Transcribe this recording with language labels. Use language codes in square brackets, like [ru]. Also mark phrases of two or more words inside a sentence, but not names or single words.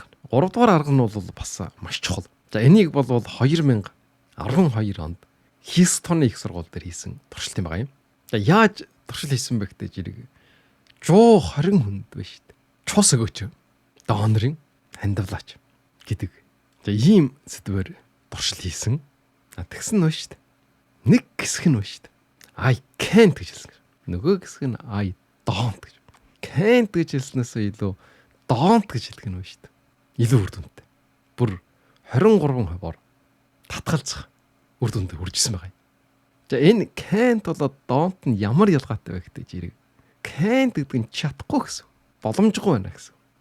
[mn] 3 дугаар арга нь бол бас маш чухал. За энийг бол 2012 онд Хьюстоны их сургууль дээр хийсэн туршилт юм байгаа юм. За яаж туршил хийсэн бэ гэдэг жирэг 120 хүнд байна шүү дээ. Чус өгөөч. Донорын хандвлаач гэдэг. За ийм сэдвээр туршил хийсэн. Тэгсэн нь шүү дээ. Нэг хэсэг нь байна шүү дээ. [en] I can't [mn] гэж хэлсэн. Нөгөө хэсэг нь [en] I don't [mn] гэж. Can't гэж хэлснээс илүү don't гэж хэлдэг нь байна шүү дээ. Илүү үр дүнтэй. Бүр 23%-оор татгалзах үр дүндээ хүрчихсэн байгаа юм. За энэ can't болоод don't нь ямар ялгаатай вэ гэдэг жирэг. Can't гэдэг нь чадахгүй гэсэн. Боломжгүй байна гэсэн.